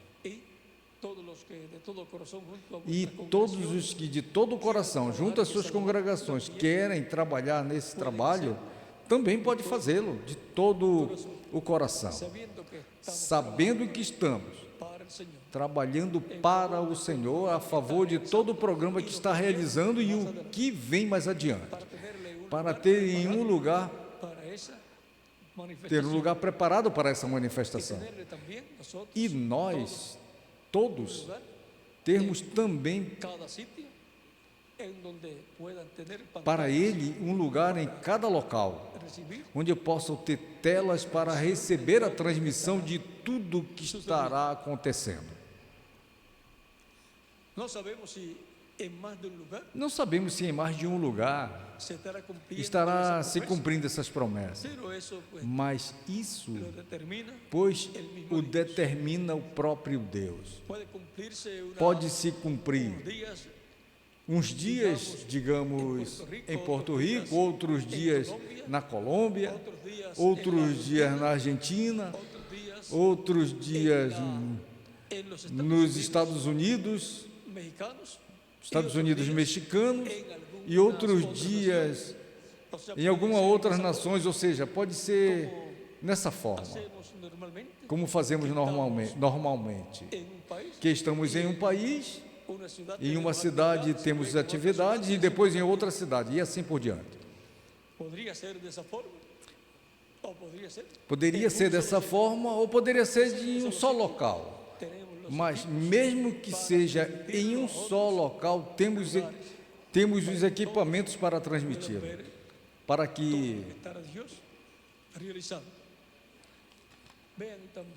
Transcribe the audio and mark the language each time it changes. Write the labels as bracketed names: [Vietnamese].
[Spanish] y todos los que de todo corazón junto a [Portuguese] E [Spanish] vuestra [Portuguese] todos [Spanish] congregación [Portuguese] os que de todo o coração, junto às suas congregações, querem trabalhar nesse trabalho, também pode fazê-lo de todo o coração, [Spanish] sabiendo que estamos [Portuguese] sabendo que estamos [Spanish] para el Señor. [Portuguese] trabalhando para o Senhor, a favor de todo o programa que está realizando e o que vem mais adiante, [Spanish] Para tenerle un [Portuguese] para lugar ter em um lugar, [Spanish] para esa [Portuguese] ter um [Spanish] manifestación [Portuguese] lugar preparado para essa [Spanish] y [Portuguese] manifestação. [Spanish] tenerle también nosotros [Portuguese] E nós, todos, [Spanish] lugar, [Portuguese] termos também [Spanish] cada sitio en donde puedan tener [Portuguese] para [Spanish] pantallas, [Portuguese] Ele um lugar em cada local, [Spanish] recibir [Portuguese] onde possam ter telas para receber a transmissão de tudo que estará acontecendo. [Spanish] no sabemos si en más de un lugar [Portuguese] Não sabemos se em mais de um lugar [Spanish] se estará cumpliendo [Portuguese] estará [Spanish] esa [Portuguese] se [Spanish] promesa, [Portuguese] cumprindo essas promessas, [Spanish] pero eso pues [Portuguese] mas isso, [Spanish] lo determina. [Portuguese] pois, o determina o próprio Deus. [Spanish] Puede cumplirse [Portuguese] Pode se cumprir [Spanish] días [Portuguese] uns dias, digamos, em Porto Rico, outros dias na Colômbia, outros dias na Argentina, [Spanish] otros días [Portuguese] outros dias [Spanish] en los [Portuguese] nos Estados Unidos, [Spanish] mexicanos, [Portuguese] Estados Unidos mexicanos, e outros dias [Spanish] o sea, [Portuguese] em algumas outras nações, ou seja, pode ser nessa forma, [Spanish] hacemos normalmente [Portuguese] como fazemos normalmente, [Spanish] en un país, [Portuguese] que estamos em um país, [Spanish] una ciudad, [Portuguese] em uma cidade temos atividades e depois em outra cidade, e assim por diante. [Spanish] podría ser de esa forma o podría ser [Portuguese] Poderia ser dessa forma ou poderia ser de um só local. [Spanish] tenemos los [Portuguese] Mas mesmo que seja em um só local, temos os equipamentos para transmitir, para que [Spanish] estar a Dios realizado. Vean también